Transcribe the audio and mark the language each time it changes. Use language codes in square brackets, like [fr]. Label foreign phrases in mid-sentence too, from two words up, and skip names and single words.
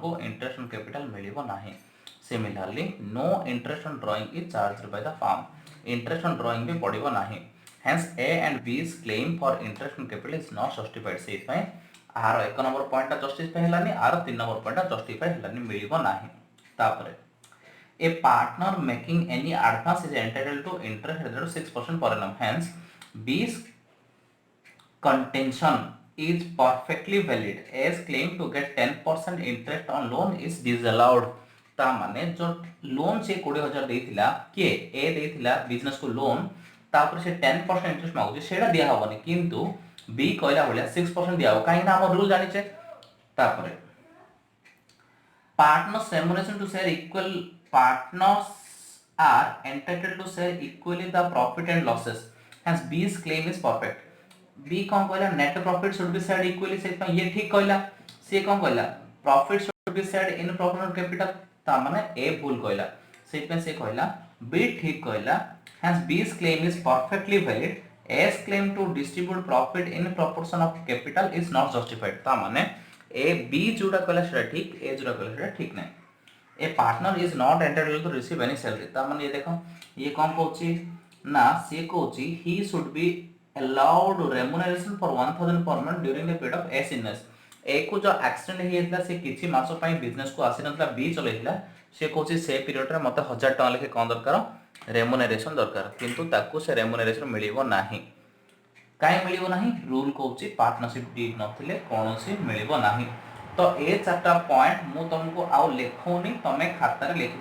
[en] को interest on capital [or] ମିଳିବ ନାହିଁ [en] similarly no interest on drawing is charged by the firm interest on drawing [or] ଭି ପଡ଼ିବ ନାହିଁ [en] hence A and B's claim for interest on capital is not justified [or] ସେ ପଇ ଆଉ 1 ନମ୍ବର ପଏଣ୍ଟ ଜଷ୍ଟିଫାଏ ହେଲାନି ଆଉ 3 ନମ୍ବର ପଏଣ୍ଟ ଜଷ୍ଟିଫାଏ ହେଲାନି ମିଳିବ ନାହିଁ ତାପରେ [en] a partner making any advance is entitled to interest rate of 6% per annum hence B's contention is perfectly valid as claim to get 10% interest on loan is disallowed [or] ତା ମାନେ ଯୋ ଲୋନ ସେ 20000 ଦେଇଥିଲା କେ ଏ ଦେଇଥିଲା ବିଜନେସ କୁ ଲୋନ ତାପରେ ସେ 10% ଇଣ୍ଟରେଷ୍ଟ ମାଗୁଛି ସେଇଟା ଦିଆ ହେବନି କିନ୍ତୁ ବି କହିଲା ବୋଲି 6% ଦିଆ ହେ କାହିଁକି ନା ହମ ରୁଲ ଜାଣିଛେ ତାପରେ [en] partners remuneration to share equal partners are entitled to share equally the profit and losses hence B's claim is perfect B [or] କଉଣ କହିଲା [en] net profit should be shared equally [or] ସେ ଏ ଠିକ କହିଲା C କଉଣ କହିଲା [en] profit should be shared in proportion to capital [or] ତା ମାନେ A ଭୁଲ କହିଲା ସେ କହିଲା B ଠିକ କହିଲା [en] hence B's claim is perfectly valid A's claim to distribute profit in proportion of capital is not justified [or] ତା ମାନେ A B ଯୋଡ଼ା କହିଲା ସେଟା ଠିକ A ଯୋଡ଼ା କହିଲା ସେଟା ଠିକ ନାହିଁ [en] A partner is not entitled to receive any salary [or] ତା ମାନେ ଏ ଦେଖ ଏ କଉଣ କହୁଛି ନା ସେ କହୁଛି [en] he should be allowed remuneration for 1000 per month during the period of his illness [or] ଏ କୁ ଯୋ ଏକ୍ସିଡେଣ୍ଟ ହେ ହେଇଥିଲା ସେ କିଛି ମାସ ପାଇଁ ବିଜନେସ କୁ ଆସି ନଥିଲା ବି ଚଳେଇଥିଲା ସେ କହୁଛି ସେ ପିରିଅଡ ରେ ମତେ 1000 ଟଙ୍କା ଲେକେ କଣ ଦରକାର ରେମ୍ୟୁନେରେସନ ଦରକାର କିନ୍ତୁ ତାକୁ ସେ ରେମ୍ୟୁନେରେସନ ମିଳିବ ନାହିଁ କାହିଁ ମିଳିବ ନାହିଁ ରୁଲ କହୁଛି [en] partnership deed [or] ନଥିଲେ କୋଉସି ମିଳିବ ନାହିଁ ତ ଏ ଚାରିଟା ପଏଣ୍ଟ ମୁଁ ତୁମକୁ ଆଉ ଲେଖୁନି ତମେ ଖାତା ରେ ଲେଖ